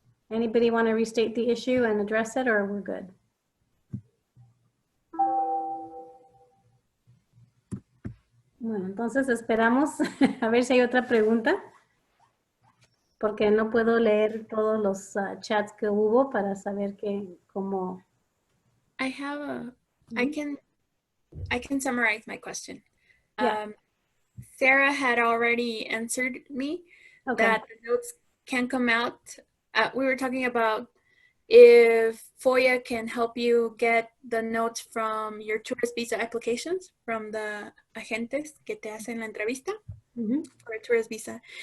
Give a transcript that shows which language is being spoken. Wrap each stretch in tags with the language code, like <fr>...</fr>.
<en>Anybody want to restate the issue and address it, or we're good?</en> <es>Bueno, entonces esperamos a ver si hay otra pregunta, porque no puedo leer todos los chats que hubo para saber cómo.</es> <en>I can summarize my question. Yeah. Sarah had already answered me that the notes can come out. We were talking about if FOIA can help you get the notes from your tourist visa applications from the agentes que te hacen la entrevista for a tourist visa.</en>